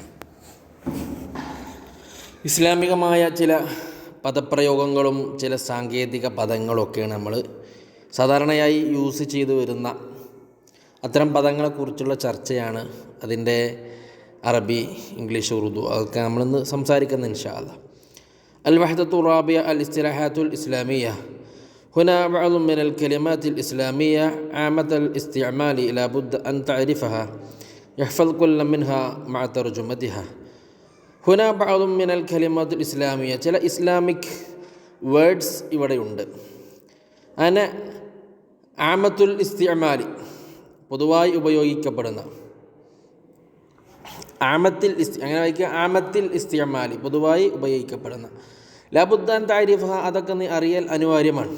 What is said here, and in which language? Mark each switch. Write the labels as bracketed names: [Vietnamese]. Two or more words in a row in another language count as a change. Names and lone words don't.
[Malayalam] ഇസ്ലാമികമായ ചില പദപ്രയോഗങ്ങളും ചില സാങ്കേതിക പദങ്ങളൊക്കെയാണ് നമ്മൾ സാധാരണയായി യൂസ് ചെയ്തു വരുന്ന അത്തരം പദങ്ങളെക്കുറിച്ചുള്ള ചർച്ചയാണ്. അതിൻ്റെ അറബി, ഇംഗ്ലീഷ്, ഉറുദു അതൊക്കെ നമ്മളിന്ന് സംസാരിക്കുന്നത് [Arabic] إن شاء الله. الوحدة الرابعة الاصطلاحات الإسلامية. هنا بعض من الكلمات الإسلامية عامة الاستعمال لا بد أن تعرفها يحفظ كل منها مع ترجمتها. هنا بعض من الكلمات الإسلامية [Malayalam] ചില [English] Islamic words [Malayalam] ഇവിടെയുണ്ട്. അങ്ങനെ [Arabic] عامة الاستعمال [Malayalam] പൊതുവായി ഉപയോഗിക്കപ്പെടുന്ന അങ്ങനെ വായിക്കുക. [Arabic] عامة الاستعمال [Malayalam] പൊതുവായി ഉപയോഗിക്കപ്പെടുന്ന. [Arabic] لا بد أن تعرفها [Malayalam] അതൊക്കെ നീ അറിയൽ അനിവാര്യമാണ്.